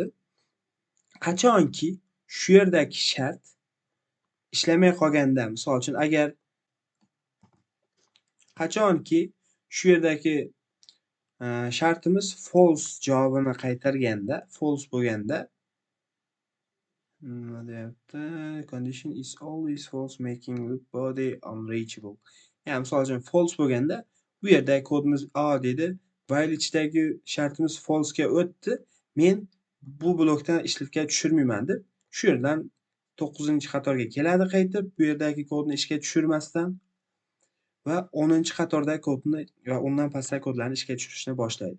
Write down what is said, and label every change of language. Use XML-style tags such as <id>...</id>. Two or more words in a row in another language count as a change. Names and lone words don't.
<uz>Qachonki shu yerdagi shart ishlamay qolganda, misol uchun agar qachonki shu yerdagi shartimiz false javobini qaytarganda, false bo'lganda nima deyapti?</uz> <en>Condition is always false, making loop body unreachable.</en> <uz>Ya'ni misol uchun false bo'lganda, bu yerdagi kodimiz A dedi, while ichidagi shartimiz false ga o'tdi. Men bu blokdan ishlatga tushirmayman deb, shu yerdan 9-qatorga keladi qaytib, bu yerdagi kodni ishga tushirmasdan va 10-qatordagi kodni va undan pastdagi kodlarni ishga tushirishni boshlaydi.</uz>